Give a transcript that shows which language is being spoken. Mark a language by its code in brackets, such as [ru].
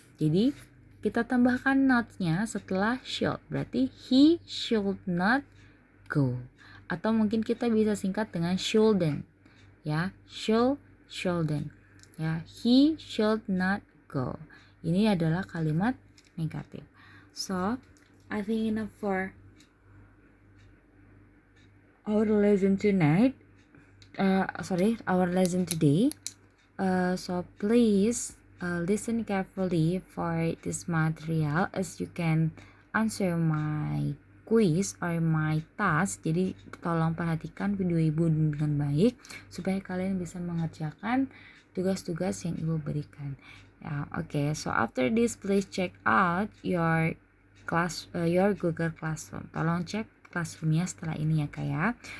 [id] Jadi kita tambahkan not-nya setelah should. Berarti [en] he should not go. [id] Atau mungkin kita bisa singkat dengan shouldn't. Ya, shouldn't. Ya, [en] he should not go. [id] Ini adalah kalimat negatif. [en] So, I think enough for our lesson tonight. Our lesson today. So please listen carefully for this material as you can answer my quiz or my task. [id] Jadi tolong perhatikan video ibu dengan baik supaya kalian bisa mengerjakan tugas-tugas yang ibu berikan. Okay. [en] So after this, please check out your Google Classroom. [id] Tolong cek classroomnya setelah ini ya kak ya.